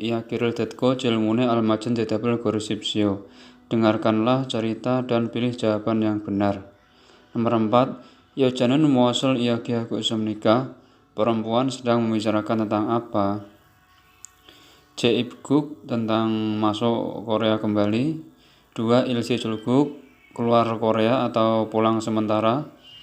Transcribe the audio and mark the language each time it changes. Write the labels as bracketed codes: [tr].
[ko] 이야기를 듣고 질문에 알맞은 대답을 고르십시오. [id] Dengarkanlah cerita dan pilih jawaban yang benar. Nomor 4. [ko] 여자는 무엇을 이야기하고 있습니까? [id] Perempuan sedang membicarakan tentang apa? 재입국 tentang masuk Korea kembali. 2. 일시 출국 keluar Korea atau pulang sementara.